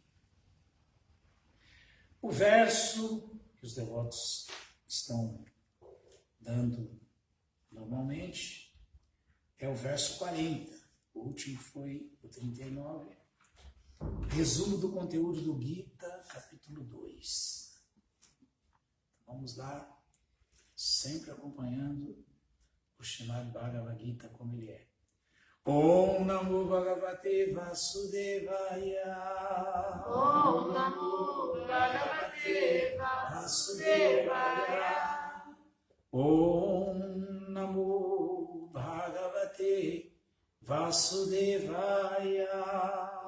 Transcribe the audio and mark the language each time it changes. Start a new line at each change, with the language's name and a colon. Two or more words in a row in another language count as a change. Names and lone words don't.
Portuguese: O verso que os devotos estão dando normalmente é o verso 40. O último foi o 39. Resumo do conteúdo do Gita, capítulo 2. Vamos lá, sempre acompanhando o Srimad Bhagavad Gita como ele é.
Sanskrit: ॐ नमो भगवते वासुदेवाय. ॐ नमो भगवते वासुदेवाय. ॐ नमो भगवते वासुदेवाय.